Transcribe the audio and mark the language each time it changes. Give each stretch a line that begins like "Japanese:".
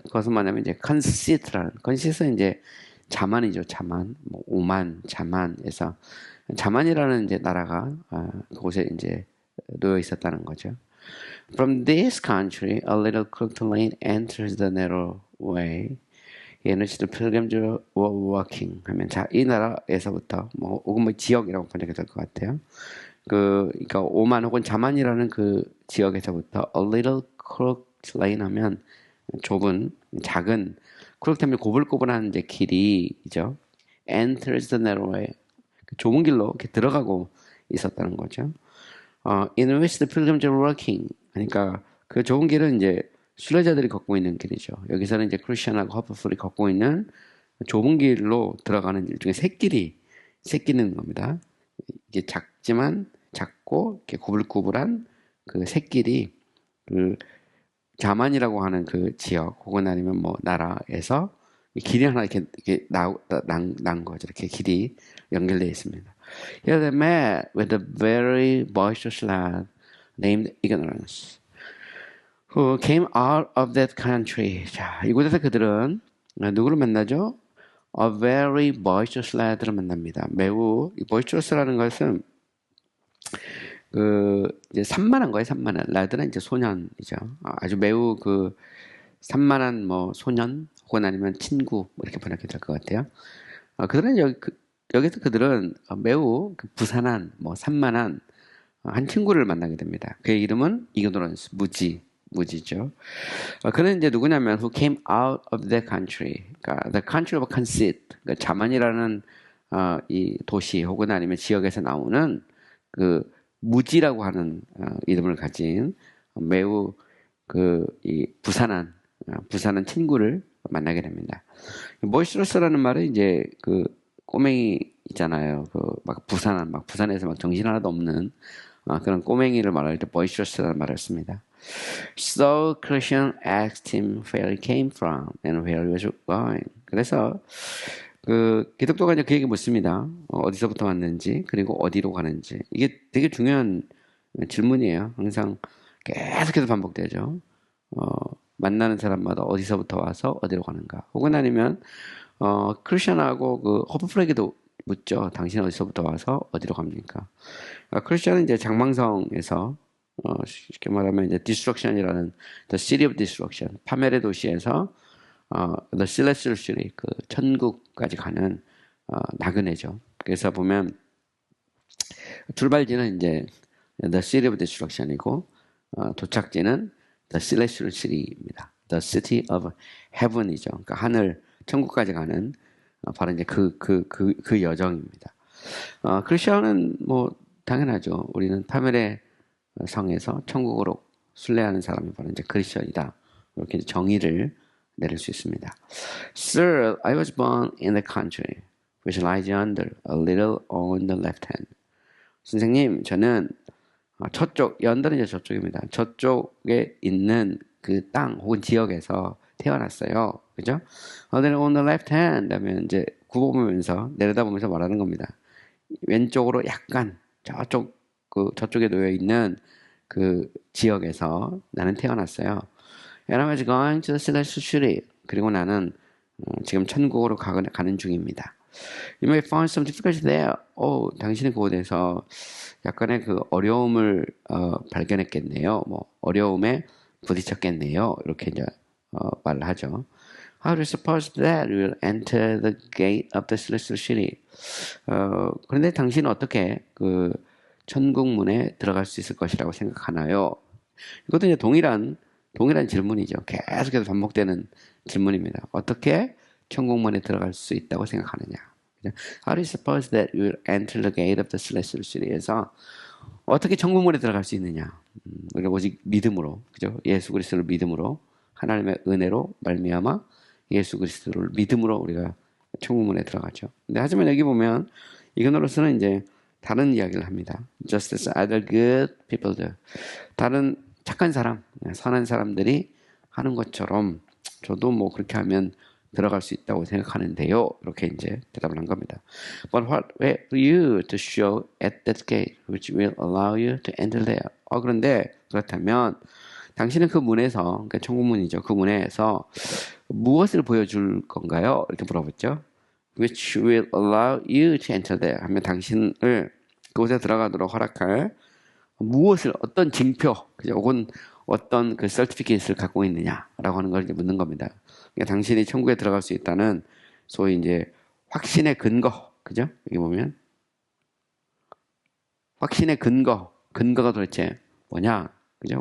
Korean: 그것은 뭐냐면 이제 컨시스라는 컨시스는 이제 자만이죠. 자만 뭐 오만 자만에서 자만이라는 이제 나라가 그곳에 이제 놓여 있었다는 거죠.
English: From this country, a little crooked lane enters the narrow way in which the pilgrims were walking.
Korean: 하면 자, 이 나라에서부터 혹은 뭐 지역이라고 번역이 될 것 같아요. 그러니까 오만 혹은 자만이라는 그 지역에서부터
English: a little crooked lane
Korean: 하면 좁은 작은 crooked 하면 고불고불한 이제 길이죠.
English: enters the narrow way.
Korean: 좁은 길로 이렇게 들어가고 있었다는 거죠.
English: In which the pilgrims are walking.
Korean: 그러니까 그 좁은 길은 이제 순례자들이 걷고 있는 길이죠. 여기서는 이제 크리스천하고 허프풀이 걷고 있는 좁은 길로 들어가는 일종의 새끼는 겁니다. 이게 작고 이렇게 구불구불한 그 새길이 그 자만이라고 하는 그 지역 혹은 아니면 뭐 나라에서 길이 하나 이렇게 난 거죠. 이렇게 길이 연결되어 있습니다.
English: Here they met with a very boisterous lad named Ignorance, who came out of that country.
Korean: 자, 이곳에서 그들은 누구를 만나죠?
English: A very boisterous lad
Korean: 를 만납니다. 매우 boisterous라는 것은 이제 산만한 거예요. 산만한 lad는 이제 소년이죠. 아주 매우 산만한 뭐 소년 혹은 아니면 친구 뭐 이렇게 번역이 될 것 같아요. 그들은 여기서 그들은 매우 부산한 산만한 한 친구를 만나게 됩니다. 그의 이름은 ignorance, 무지죠. 그는 이제 누구냐면
English: who came out of the country,
Korean: 그러니까
English: the country of conceit,
Korean: 그러니까 자만이라는 이 도시 혹은 아니면 지역에서 나오는 그 무지라고 하는 이름을 가진 매우 이 부산한 친구를 만나게 됩니다. 보이스러스라는 말은 이제 꼬맹이 있잖아요. 부산에서 정신 하나도 없는 그런 꼬맹이를 말할 때 boisterous라는 말을 씁니다.
English: So Christian asked him where he came from and where he was going.
Korean: 그래서 그 기독교가 이제 그 얘기 묻습니다. 어디서부터 왔는지 그리고 어디로 가는지. 이게 되게 중요한 질문이에요. 항상 계속해서 반복되죠. 어, 만나는 사람마다 어디서부터 와서 어디로 가는가. 혹은 아니면 크리스천하고 그 허브플레이기도 묻죠. 당신 어디서부터 와서 어디로 갑니까? 크리스천은 이제 장망성에서 쉽게 말하면 이제 디스트럭션이라는 The City of Destruction, 파멸의 도시에서 The Celestial City, 그 천국까지 가는 나그네죠. 그래서 보면 출발지는 이제 The City of Destruction이고 도착지는 The Celestial City입니다.
English: The City of Heaven이죠.
Korean: 그러니까 하늘 천국까지 가는 바로 이제 그 여정입니다. 크리스천은 뭐 당연하죠. 우리는 파멸의 성에서 천국으로 순례하는 사람이 바로 이제 크리스천이다. 이렇게 정의를 내릴 수 있습니다.
English: Sir, I was born in the country which lies yonder, a little on the left hand.
Korean: 선생님, 저는 저쪽, 연달은 이제 저쪽입니다. 저쪽에 있는 그 땅 혹은 지역에서 태어났어요. 그죠?
English: Then on the left hand
Korean: 하면 이제 굽어보면서 내려다보면서 말하는 겁니다. 왼쪽으로 약간 저쪽에 놓여 있는 그 지역에서 나는 태어났어요.
English: And I was going to the celestial city.
Korean: 그리고 나는 지금 천국으로 가는 중입니다.
English: You may find some difficulty there.
Korean: 당신은 그곳에서 약간의 그 어려움을 발견했겠네요. 뭐 어려움에 부딪혔겠네요. 이렇게 이제 말을 하죠.
English: How do you suppose that you will enter the gate of the celestial city?
Korean: 그런데 당신은 어떻게 그 천국문에 들어갈 수 있을 것이라고 생각하나요? 이것도 이제 동일한 질문이죠. 계속해서 반복되는 질문입니다. 어떻게 천국문에 들어갈 수 있다고 생각하느냐?
English: How do you suppose that you will enter the gate of the celestial city에서
Korean: 어떻게 천국문에 들어갈 수 있느냐? 우리가 오직 믿음으로, 그죠? 예수 그리스도를 믿음으로 하나님의 은혜로 말미암아 예수 그리스도를 믿음으로 우리가 천국문에 들어가죠. 근데 하지만 여기 보면 이그노로스는 이제 다른 이야기를 합니다.
English: Just as other good people do.
Korean: 다른 착한 사람, 선한 사람들이 하는 것처럼 저도 뭐 그렇게 하면 들어갈 수 있다고 생각하는데요. 이렇게 이제 대답을 한 겁니다.
English: But what will you to show at that gate which will allow you to enter there?
Korean: 그런데 그렇다면 당신은 그 문에서, 그러니까 천국문이죠. 그 문에서 무엇을 보여줄 건가요? 이렇게 물어봤죠.
English: Which will allow you to enter there.
Korean: 하면 당신을 그곳에 들어가도록 허락할 무엇을, 어떤 징표, 혹은 어떤 그 서티피케이트를 갖고 있느냐라고 하는 걸 이제 묻는 겁니다. 그러니까 당신이 천국에 들어갈 수 있다는 소위 이제 확신의 근거, 그죠? 여기 보면 확신의 근거가 도대체 뭐냐, 그죠?